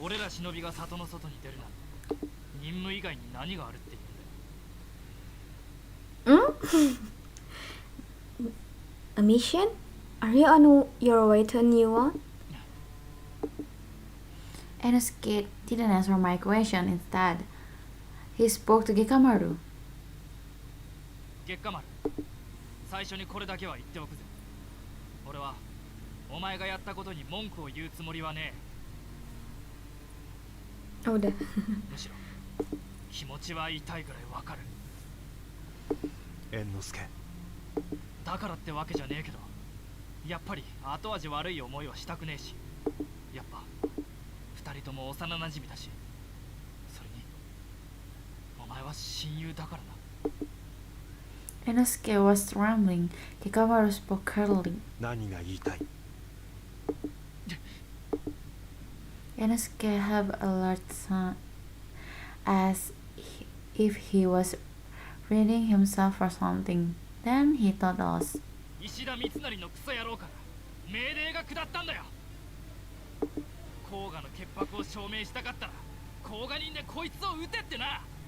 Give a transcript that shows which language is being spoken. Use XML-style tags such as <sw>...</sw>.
<ja>俺ら忍びが里の外に出るなんて任務以外に何があるって言うんだよ。</ja> <en>A mission? Are you on your way to a new one? Inosuke didn't answer my question. Instead, he spoke to Gekkamaru.</en> <ja>月下丸、最初にこれだけは言っておくぜ。俺はお前がやったことに文句を言うつもりはねえ。</ja> <id>Oh, udah.</id> <ja>むしろ気持ちは痛いぐらいわかる。猿之助、だからってわけじゃねえけど、やっぱり後味悪い思いはしたくねえし、やっぱ二人とも幼馴染だし、それにお前は親友だからな。</ja> <en>Inosuke was trembling. Gekkamaru spoke curtly.</en> <ja>何が言いたい？</ja> <en>Inosuke had a large son, as if he was reading himself for something. Then he told us.</en> <ja>石田三成のクソ野郎から命令が下ったんだよ。甲賀の潔白を証明したかったら甲賀人でこいつを撃てってな。</ja>